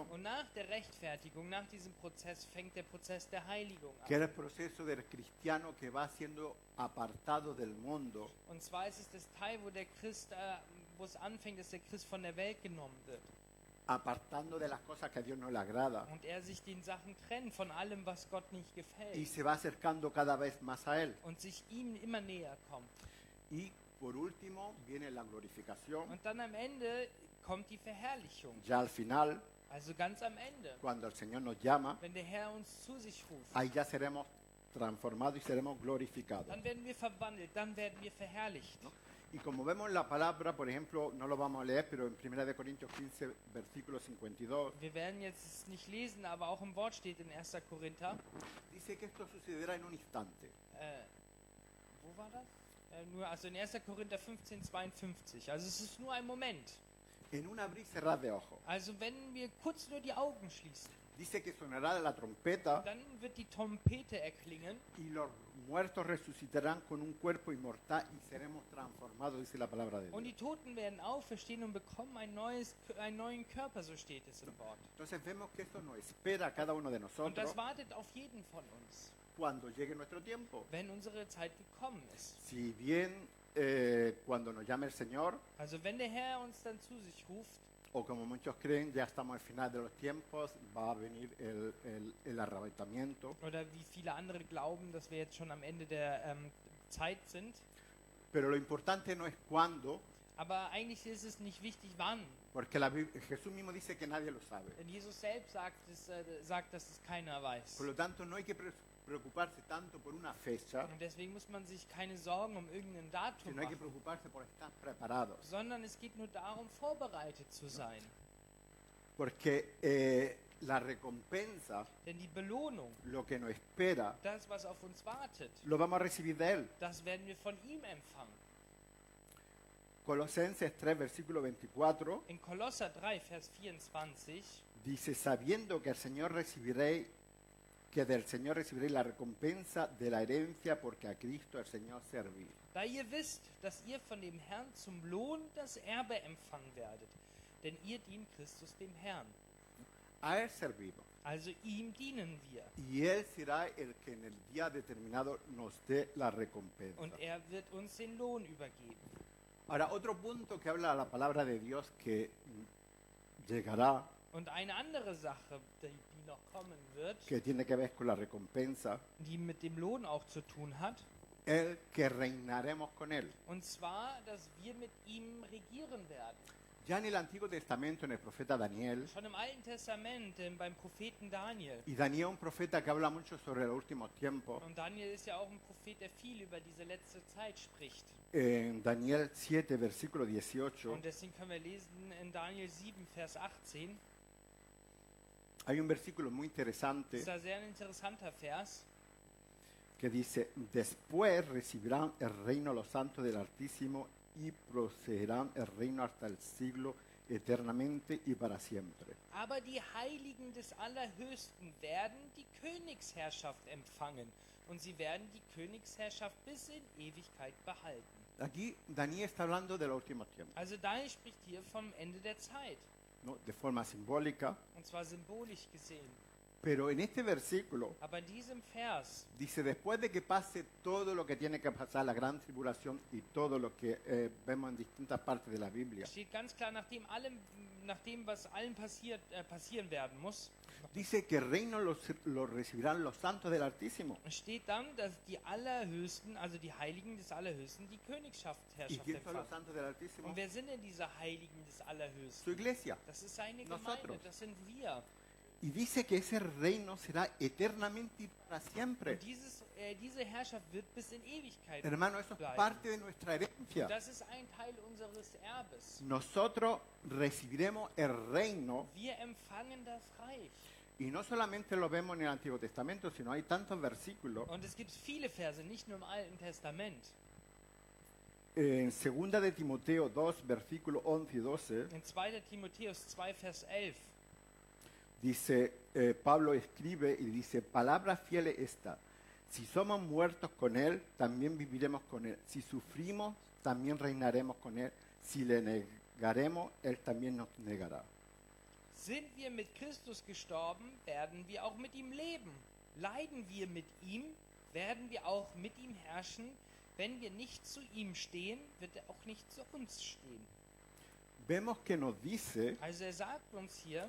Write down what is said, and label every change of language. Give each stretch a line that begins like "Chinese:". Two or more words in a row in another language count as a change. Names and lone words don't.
German: Und nach der Rechtfertigung, nach diesem Prozess, fängt der Prozess der Heiligung
Spanish: que es
German: an.
Spanish: el proceso del cristiano que va siendo apartado del mundo
German: Und zwar ist es das Teil, wo der Christ, wo es anfängt, dass der Christ von der Welt genommen wird.
Spanish: apartando de las cosas que a Dios no le agrada
German: Und er sich den Sachen trennt von allem, was Gott nicht
Spanish: y
German: gefällt.
Spanish: se va acercando cada vez más a Él.
German: Und sich ihm immer näher kommt.
Spanish: Y por último viene la glorificación,
German: Und dann am Ende kommt die Verherrlichung.
Spanish: ya al final,
German: Also ganz am Ende,
Spanish: cuando el Señor nos llama,
German: wenn der Herr uns zu sich ruft.
Spanish: ahí ya seremos transformados y seremos glorificados.
German: Dann werden wir verwandelt, dann werden wir verherrlicht.
Spanish: Y como vemos en la palabra, por ejemplo, no lo vamos a leer, pero en 1 de Corintios 15, versículo 52,
German: Wir werden jetzt nicht lesen, aber auch im Wort steht in 1. Korinther,
Spanish: dice que esto sucederá en un instante.
German: war das? Also in 1. Korinther 15:52. Also es ist nur ein Moment.
Spanish: En un abrir y cerrar de ojos.
German: Also wenn wir kurz nur die Augen schließen,
Spanish: Dice que sonará la trompeta
German: dann wird die Trompete erklingen
Spanish: y los muertos resucitarán con un cuerpo inmortal y seremos transformados, dice la palabra de
German: und die
Spanish: Dios.
German: Toten werden auferstehen und bekommen einen neuen Körper, so steht es im Wort.
Spanish: Entonces vemos que esto nos espera a cada uno de
German: Und
Spanish: nosotros
German: das wartet auf jeden von uns,
Spanish: cuando llegue nuestro tiempo.
German: wenn unsere Zeit gekommen ist.
Spanish: Si bien cuando nos llame el Señor,
German: Also wenn der Herr uns dann zu sich ruft,
Spanish: o como muchos creen, ya estamos al final de los tiempos, va a venir el arrebatamiento.
German: oder wie viele andere glauben, dass wir jetzt schon am Ende der Zeit sind.
Spanish: Pero lo importante no es cuándo,
German: Aber eigentlich ist es nicht wichtig, wann.
Spanish: porque Jesús mismo dice que nadie lo sabe.
German: Denn Jesus selbst sagt, dass es keiner weiß.
Spanish: Por lo tanto, no hay que preocuparse tanto por una fecha,
German: Und deswegen muss man sich keine Sorgen um irgendein Datum
Spanish: sino hay que
German: machen,
Spanish: preocuparse por estar preparados.
German: sondern es geht nur darum, vorbereitet zu sein.
Spanish: Porque la recompensa,
German: Denn die Belohnung,
Spanish: lo que nos espera,
German: das, was auf uns wartet,
Spanish: lo vamos a recibir de Él.
German: das werden wir von ihm empfangen.
Spanish: Colosenses 3, versículo 24,
German: In Kolosser 3, Vers 24
Spanish: dice, sabiendo que del Señor recibiréis la recompensa de la herencia, porque a Cristo el Señor servís.
German: Da ihr wisst, dass ihr von dem Herrn zum Lohn das Erbe empfangen werdet, denn ihr dient Christus dem Herrn.
Spanish: A Él servimos.
German: Also ihm dienen wir.
Spanish: Y Él será el que en el día determinado nos dé la recompensa.
German: Und er wird uns den Lohn übergeben.
Spanish: Ahora, otro punto que habla la palabra de Dios que llegará,
German: Und eine andere Sache, die noch kommen wird,
Spanish: que tiene que ver con la recompensa,
German: die mit dem Lohn auch zu tun hat,
Spanish: es que reinaremos con Él.
German: und zwar, dass wir mit ihm regieren werden.
Spanish: Ya en el Antiguo Testamento, en el profeta Daniel,
German: Schon im Alten Testament, beim Propheten Daniel.
Spanish: y Daniel es un profeta que habla mucho sobre los últimos tiempos,
German: Und Daniel ist ja auch ein Prophet, der viel über diese letzte Zeit spricht.
Spanish: en Daniel 7, versículo 18,
German: Und deswegen können wir lesen in Daniel 7, Vers 18.
Spanish: hay un versículo muy interesante
German: Das ist ein sehr interessanter Vers.
Spanish: que dice, después recibirán el reino los santos del Altísimo y procederán el reino hasta el siglo eternamente y para siempre.
German: Aber die Heiligen des Allerhöchsten werden die Königsherrschaft empfangen. Und sie werden die Königsherrschaft bis in Ewigkeit behalten.
Spanish: Aquí Daniel está hablando de los últimos tiempos,
German: Also Daniel spricht hier vom Ende der Zeit.
Spanish: ¿no? De forma simbólica,
German: Und zwar symbolisch gesehen.
Spanish: pero en este versículo
German: Aber in diesem Vers,
Spanish: dice, después de que pase todo lo que tiene que pasar, la gran tribulación y todo lo que vemos en distintas partes de la Biblia,
German: steht ganz klar, nachdem was allen passieren werden muss,
Spanish: dice que el reino lo recibirán los santos del Altísimo.
German: steht dann, dass die Allerhöchsten, also die Heiligen des Allerhöchsten, die
Spanish: ¿Y
German: Königsherrschaft
Spanish: quién son los
German: empfangen.
Spanish: santos del Altísimo?
German: Und wer sind denn diese Heiligen des
Spanish: Su
German: Allerhöchsten?
Spanish: iglesia.
German: Das ist seine
Spanish: Nosotros.
German: Gemeinde, das sind wir.
Spanish: Y dice que ese reino será eternamente y para siempre.
German: Und diese Herrschaft wird bis in Ewigkeit
Spanish: Hermano, eso es
German: bleiben.
Spanish: parte de nuestra herencia.
German: Das ist ein Teil unseres Erbes.
Spanish: Nosotros recibiremos el reino,
German: Wir empfangen das Reich.
Spanish: y no solamente lo vemos en el Antiguo Testamento, sino hay tantos versículos.
German: Und es gibt viele Verse, nicht nur im Alten Testament.
Spanish: En 2 de Timoteo 2, versículos 11 y 12,
German: In 2. Timotheus 2, Vers 11
Spanish: dice, Pablo escribe y dice, palabra fiel es esta, si somos muertos con Él, también viviremos con Él. Si sufrimos, también reinaremos con Él. Si le negaremos, Él también nos negará.
German: Sind wir mit Christus gestorben, werden wir auch mit ihm leben. Leiden wir mit ihm, werden wir auch mit ihm herrschen. Wenn wir nicht zu ihm stehen, wird er auch nicht zu uns stehen.
Spanish: Vemos que nos dice
German: Also er sagt uns hier,